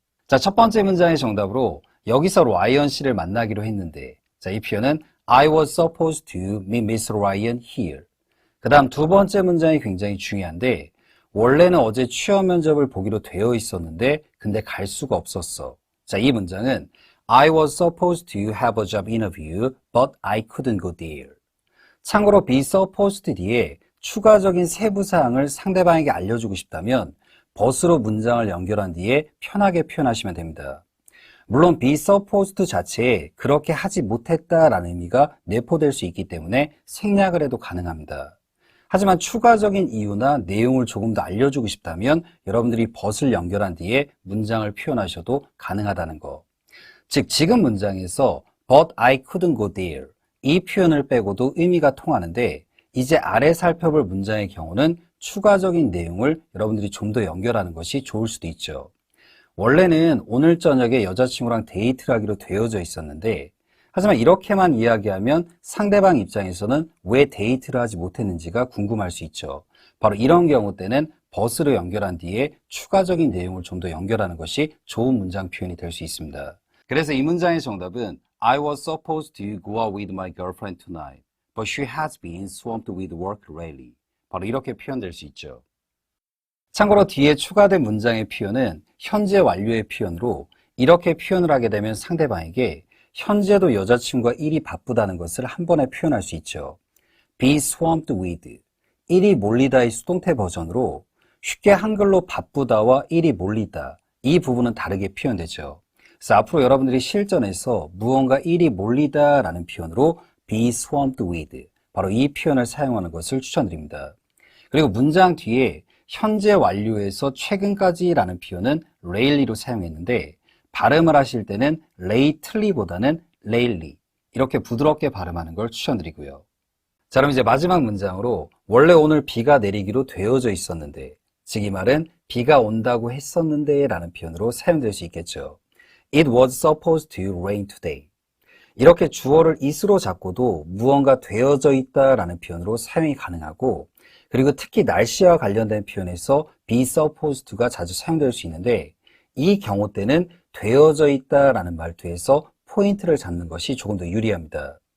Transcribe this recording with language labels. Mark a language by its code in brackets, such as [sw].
[ko] 자, 첫 번째 문장의 정답으로 여기서 라이언 씨를 만나기로 했는데, 자, 이 표현은 [en] I was supposed to meet Miss Ryan here. [ko] 그 다음 두 번째 문장이 굉장히 중요한데 원래는 어제 취업 면접을 보기로 되어 있었는데 근데 갈 수가 없었어. 자, 이 문장은 [en] I was supposed to have a job interview but I couldn't go there. [ko] 참고로 be supposed 뒤에 추가적인 세부사항을 상대방에게 알려주고 싶다면 but으로 문장을 연결한 뒤에 편하게 표현하시면 됩니다. 물론 be supposed 자체에 그렇게 하지 못했다라는 의미가 내포될 수 있기 때문에 생략을 해도 가능합니다. 하지만 추가적인 이유나 내용을 조금 더 알려주고 싶다면 여러분들이 but을 연결한 뒤에 문장을 표현하셔도 가능하다는 거. 즉 지금 문장에서 [en] but I couldn't go there [ko] 이 표현을 빼고도 의미가 통하는데 이제 아래 살펴볼 문장의 경우는 추가적인 내용을 여러분들이 좀 더 연결하는 것이 좋을 수도 있죠. 원래는 오늘 저녁에 여자친구랑 데이트를 하기로 되어져 있었는데 하지만 이렇게만 이야기하면 상대방 입장에서는 왜 데이트를 하지 못했는지가 궁금할 수 있죠. 바로 이런 경우 때는 but으로 연결한 뒤에 추가적인 내용을 좀 더 연결하는 것이 좋은 문장 표현이 될 수 있습니다. 그래서 이 문장의 정답은 [en] I was supposed to go out with my girlfriend tonight, but she has been swamped with work lately. [ko] 바로 이렇게 표현될 수 있죠. 참고로 뒤에 추가된 문장의 표현은 현재 완료의 표현으로 이렇게 표현을 하게 되면 상대방에게 현재도 여자친구가 일이 바쁘다는 것을 한 번에 표현할 수 있죠. be swamped with, 일이 몰리다의 수동태 버전으로 쉽게 한글로 바쁘다와 일이 몰리다 이 부분은 다르게 표현되죠. 그래서 앞으로 여러분들이 실전에서 무언가 일이 몰리다라는 표현으로 be swamped with 바로 이 표현을 사용하는 것을 추천드립니다. 그리고 문장 뒤에 현재 완료에서 최근까지라는 표현은 lately로 사용했는데 발음을 하실 때는 lately보다는 lately 이렇게 부드럽게 발음하는 걸 추천드리고요. 자, 그럼 이제 마지막 문장으로 원래 오늘 비가 내리기로 되어져 있었는데 즉 이 말은 비가 온다고 했었는데 라는 표현으로 사용될 수 있겠죠. [en] It was supposed to rain today. [ko] 이렇게 주어를 is로 잡고도 무언가 되어져 있다라는 표현으로 사용이 가능하고 그리고 특히 날씨와 관련된 표현에서 be supposed to가 자주 사용될 수 있는데 이 경우 때는 되어져 있다라는 말투에서 포인트를 잡는 것이 조금 더 유리합니다.